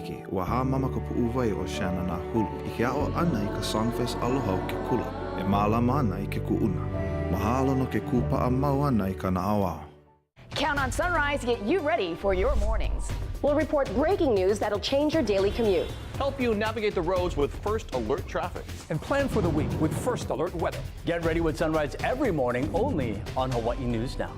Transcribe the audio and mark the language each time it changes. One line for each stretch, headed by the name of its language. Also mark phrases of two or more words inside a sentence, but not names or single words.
Hawaiian: ua ha mama ka pu'uwai o Shanna na hulu. I ke a'o ana I ka Songfest aloha o ke kula. E mālama ana I ke ku'una. Mahalo no ke kupa'a mau ana I ka na'auao.
English: Count on Sunrise to get you ready for your mornings. We'll report breaking news that'll change your daily commute. Help you navigate the roads with First Alert traffic. And plan for the week with First Alert weather. Get ready with Sunrise every morning only on Hawaii News Now.